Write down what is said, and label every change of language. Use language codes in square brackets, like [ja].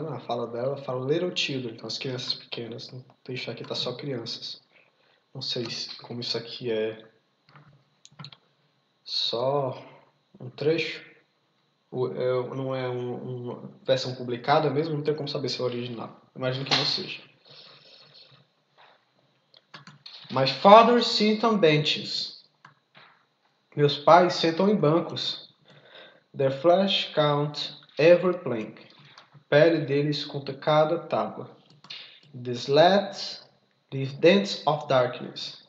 [pt] Na fala dela, ela fala [en] little children, [pt] então as crianças pequenas. Não deixar aqui, tá só crianças. Não sei como isso aqui é só um trecho. Não é uma versão publicada mesmo, não tem como saber se é original. Imagino que não seja. [en] My father sit on benches. [pt] Meus pais sentam em bancos. [en] Their flesh count every plank. [pt] A pele deles conta cada tábua. [en] The slats leave dents of darkness.